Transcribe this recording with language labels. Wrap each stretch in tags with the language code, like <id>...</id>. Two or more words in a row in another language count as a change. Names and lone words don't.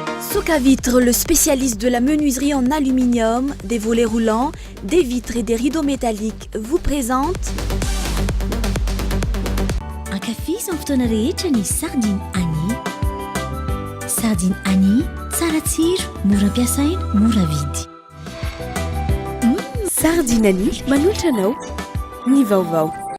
<fr>Soka Vitre, le spécialiste de la menuiserie en aluminium, des volets roulants, des vitres et des rideaux métalliques, vous présente</fr> <mg>Ankafiziny fotoana rehetra ny sardine Annie. Sardine Annie, tsara tsiro, mora ampiasaina, mora vidy. Sardine Annie, manolotra anao ny Vaovao.</mg>